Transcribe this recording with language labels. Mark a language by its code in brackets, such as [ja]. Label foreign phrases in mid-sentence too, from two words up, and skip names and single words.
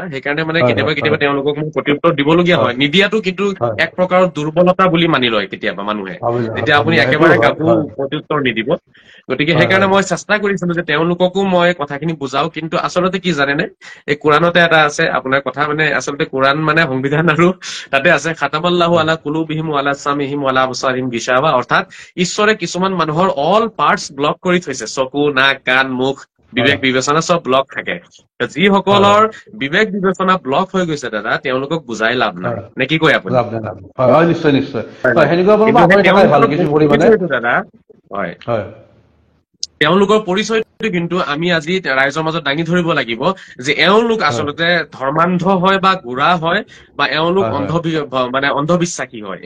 [as] সেইকাৰণে মানে কেতিয়াবা তেওঁলোকক মোক প্ৰত্যুত্তৰ দিবলগীয়া হয়। নিদিয়াটো কিন্তু এক প্ৰকাৰৰ দুৰ্বলতা বুলি মানি লয় কেতিয়াবা মানুহে, যেতিয়া আপুনি একেবাৰে কাকো প্ৰত্যুত্তৰ নিদিব। গতিকে সেইকাৰণে মই চেষ্টা কৰিছিলো যে তেওঁলোককো মই কথাখিনি বুজাও, কিন্তু আচলতে কি জানেনে, এই কোৰাণতে এটা আছে আপোনাৰ কথা, মানে আচলতে কোৰাণ মানে সংবিধান, আৰু তাতে আছে [ar] ختم الله على قلوبهم وعلى سمعهم وعلى أبصارهم غشاوة, [as] অৰ্থাৎ ঈশ্বৰে কিছুমান মানুহৰ [en] all parts [as] ব্লক কৰি থৈছে, চকু, নাক, কাণ, মুখ, বিবেক বিবেচনা চব ব্লক থাকে। যিসকলৰ বিবেক বিবেচনা ব্লক হৈ গৈছে দাদা, তেওঁলোকক বুজাই লাভ নাই, নে কি কয় আপুনি? নিশ্চয় নিশ্চয়। দাদা হয়, তেওঁলোকৰ পৰিচয়টো কিন্তু আমি আজি ৰাইজৰ মাজত দাঙি ধৰিব লাগিব যে এওঁলোক আচলতে ধৰ্মান্ধ হয় বা গোড়া হয়, বা এওঁলোক অন্ধবিশ্বাসী হয়।